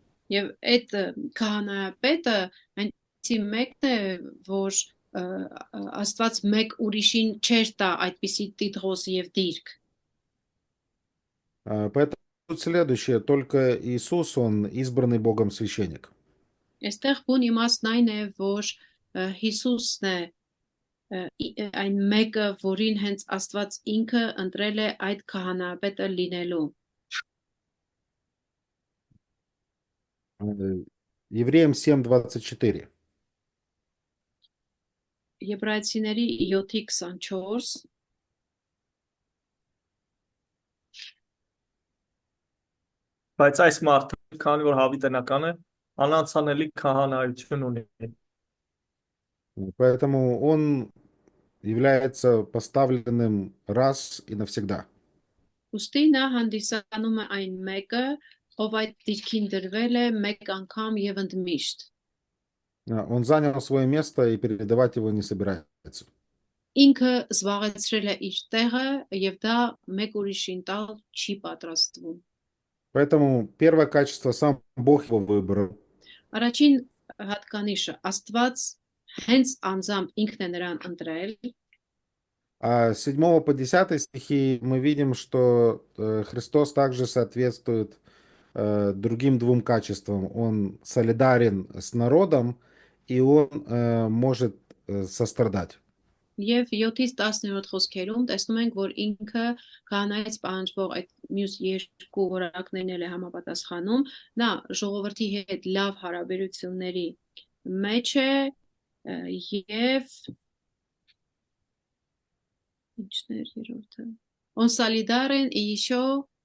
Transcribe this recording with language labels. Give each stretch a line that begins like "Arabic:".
Armenian: Եվ այդ քահանայապետը այնցի մեկն է, որ Աստված մեկ ուրիշին չէր տա այդպիսի տիտղոս եւ դիրք։
Russian: Поэтому следующее, только Иисус, Он избранный Богом священник.
Armenian: Այստեղ բուն իմաստն այն է, որ Հիսուսն է այն մեկը, որին հենց Աստված ինքը ընտրել է այդ քահանայապետը լինելու։
Russian: Евреям 7:24.
Armenian: Եբրայեցիների 7:24 Բայց այս մարդը, քանի որ հավիտենական է, անանցանելի քահանայություն ունի։
Russian: Поэтому он является поставленным раз и навсегда.
Armenian: Ուստի նա հանդիսանում է այն մեկը, ով այդ դիրքին դրվել է մեկ անգամ եւ ընդմիշտ։
Russian: Он занял свое место и передавать его не собирается.
Armenian: Ինքը զբաղեցրել է իր տեղը եւ դա մեկ ուրիշին տալ չի պատրաստվում։
Russian: Поэтому первое качество сам Бог его выбрал.
Armenian: Առաջին հատկանիշը Աստված հենց անձամբ ինքն է նրան ընտրել.
Russian: А с 7 по 10 стихи мы видим, что Христос также соответствует другим двум качествам. Он солидарен с народом, и он может сострадать.
Armenian: Եվ 7-ից 10-րդ խոսքերում տեսնում ենք, որ ինքը քահանայից պահանջվող այդ մյուս երկու որակներն էլ է համապատասխանում, նա ժողովրդի հետ լավ հարաբերությունների մեջ է եւ ինչներ երրորդը
Russian: on solidarен и еще